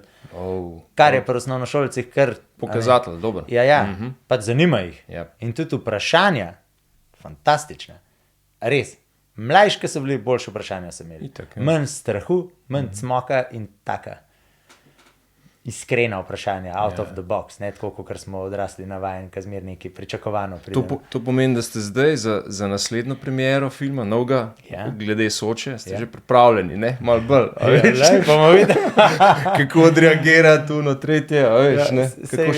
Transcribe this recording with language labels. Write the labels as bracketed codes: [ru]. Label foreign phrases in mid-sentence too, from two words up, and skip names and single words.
[sl] Kar je pri osnovnošolcih kar Pokazatelj, dober. Ja, pač zanima jih. Ja. In tudi vprašanja, fantastične. Res, mlajši so bili, boljše vprašanja so imeli. Itak, ja. Manj strahu, manj cmoka in taka iskrena vprašanja, [en] out of the box, [sl] ne tako, kot smo odrasli navajeni, ki zmer neki pričakovano To, pride. to pomeni, da ste zdaj za naslednjo premiero filma, novega, Ja. glede Soče, ste Ja. že pripravljeni, ne? Malo bolj. a Ja, veš, lej, bomo videli. kako odreagirati tu na tretje, a veš, Ja, ne? saj Kako